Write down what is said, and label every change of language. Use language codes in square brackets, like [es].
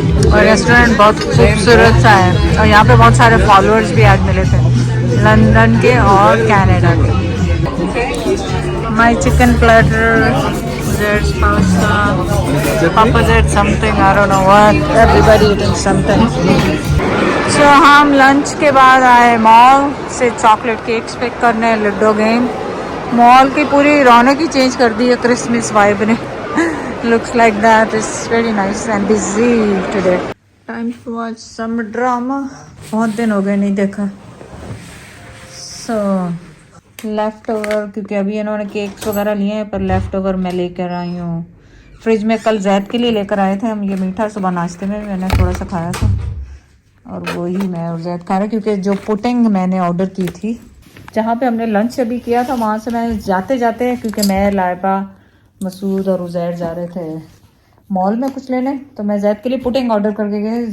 [hi] और रेस्टोरेंट बहुत खूबसूरत सा है और यहाँ पे बहुत सारे फॉलोअर्स भी आज मिले थे लंदन के और कनाडा के. [en] My chicken platter, there's pasta, Papa said something, I don't know what, everybody eating something. [hi] So हम लंच के बाद आए मॉल से चॉकलेट केक्स पिक करने. Ludo game. मॉल की पूरी रौनक ही चेंज कर दी है क्रिसमस वाइब ने. [en] Looks like that. It's very nice and busy today. Time to watch some drama. [hi] बहुत दिन हो गए नहीं देखा. So लेफ्ट ओवर, क्योंकि अभी इन्होंने केक्स वगैरह लिए हैं पर लेफ्ट ओवर मैं लेकर आई हूँ फ्रिज में. कल जैद के लिए लेकर आए थे हम ये मीठा. सुबह नाश्ते में मैंने थोड़ा सा खाया था और वही मैं और जैद खा रहे, क्योंकि जो पुडिंग मैंने ऑर्डर की थी जहाँ पे हमने लंच अभी किया था वहाँ से मैं जाते क्योंकि मैं लाइबा मसूद और उजैर जा रहे थे मॉल में कुछ लेने, तो मैं जैद के लिए पुडिंग ऑर्डर करके गई.